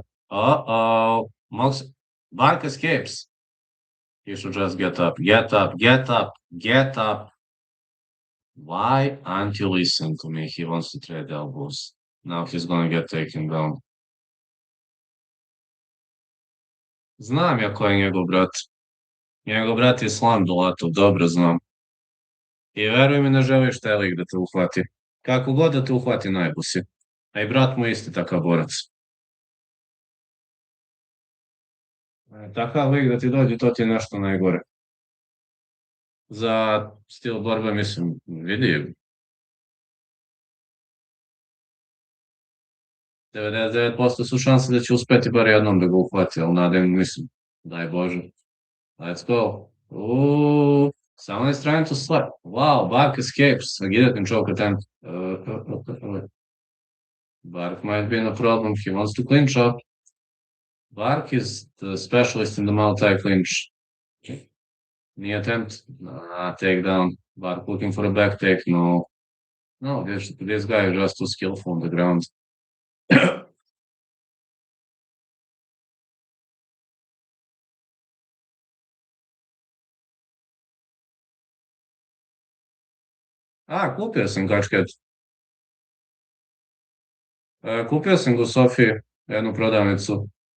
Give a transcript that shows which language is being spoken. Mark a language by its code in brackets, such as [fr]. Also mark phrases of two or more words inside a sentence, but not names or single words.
[en] Uh-oh. Bark escapes. He should just get up. Get up. Get up. Get up. Why aren't you listening to me? He wants to trade elbows. Now he's gonna get taken down. [sr] Znam ja ko je njegov brat. Njegov brat je Slam Dolatov, dobro znam. I veruj mi, ne želiš taj lik da te uhvati. Kako god da te uhvati, najbu si. A i brat mu je isti takav borac. Takav lik da ti dođe, to ti je nešto najgore. Za stil borbe, mislim, vidi, 99% su šanse da će uspeti bar jednom da ga uhvati, ali nadam, mislim, daj Bože. [en] Let's go. Ooh, someone is trying to slap. Wow, Bark escapes. A guillotine choke attempt. Bark might be in a problem. He wants to clinch up. Bark is the specialist in the multi-clinch. Knee attempt. Takedown. Bark looking for a back take. No. No, this guy is just too skillful on the ground. [sr] Kupio sam kačket. Kupio sam ga u Sofiji, jednu prodavnicu.